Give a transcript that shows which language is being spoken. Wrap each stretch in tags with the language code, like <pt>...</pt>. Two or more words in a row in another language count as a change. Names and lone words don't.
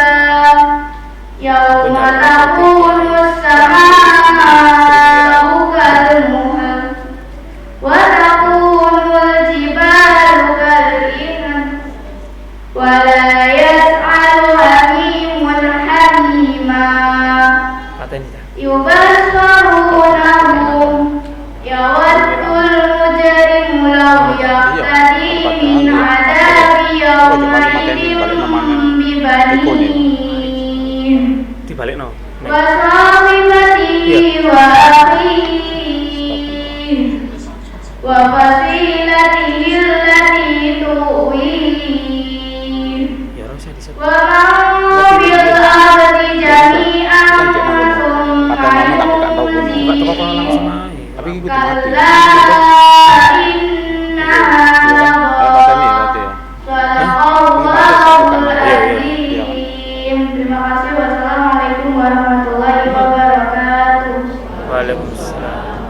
<ar>يوم تكون السماء كالمهل وتكون الجبال كالعهن ولا يسأل حميم حميما.</ar> <jv>Paten ya.</jv> <ar>يبصرونهم يود المجرم لو يفتدي من عذاب يومئذ ببنيه</ar> <jv>Dibalikno. Nek.</jv> <ar>وصاحبته وأخيه وفصيلته التي تؤويه</ar> <jv>Ya ora usah disebut.</jv> <ar>ومن في الأرض جميعا</ar> <id>Kata mama tapi gak tahu bunyi.</id> <jv>Enggak teko kono langsung ae.</jv> <id>Tapi itu mati.</id> <ar>كلا إنها</ar> <id>Katanya mati ya.</id> <ar>صدق الله</ar> <id>Iya, iya. azim. Terima kasih.</id> <ar>والسلام عليكم ورحمة الله وبركاته. وعليكم السلام.</ar>